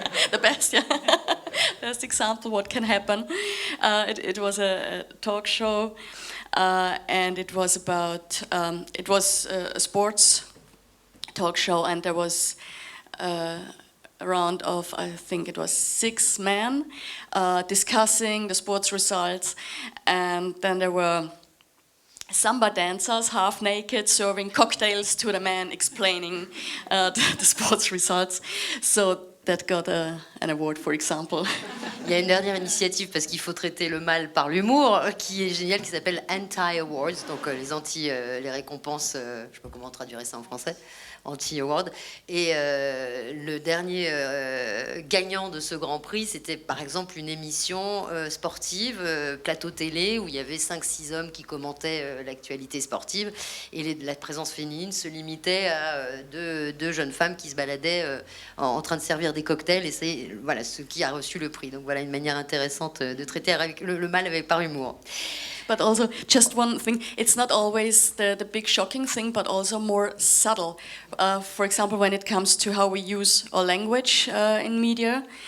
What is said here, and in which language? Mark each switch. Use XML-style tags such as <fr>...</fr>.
<en>The best, yeah. Best example what can happen. It was a talk show, and it was about it was a sports talk show, and there was a round of, I think it was 6 men discussing the sports results, and then there were samba dancers, half naked, serving cocktails to the men, explaining the sports results. So that got an award, for example.</en> <fr>Il y a une dernière initiative, parce qu'il faut traiter le mal par l'humour, qui est géniale, qui s'appelle Anti-Awards, donc les récompenses, je ne sais pas comment traduire ça en français, Anti-Award. Et le dernier gagnant de ce Grand Prix, c'était par exemple une émission sportive, plateau télé, où il y avait 5-6 hommes qui commentaient l'actualité sportive, et la présence féminine se limitait à deux jeunes femmes qui se baladaient en train de servir des cocktails, et c'est voilà, ce qui a reçu le prix. Donc voilà une manière intéressante de traiter avec le mal avec par humour.</fr> <en>But also, just one thing, it's not always the big shocking thing, but also more subtle. For example, when it comes to how we use our language in media.</en>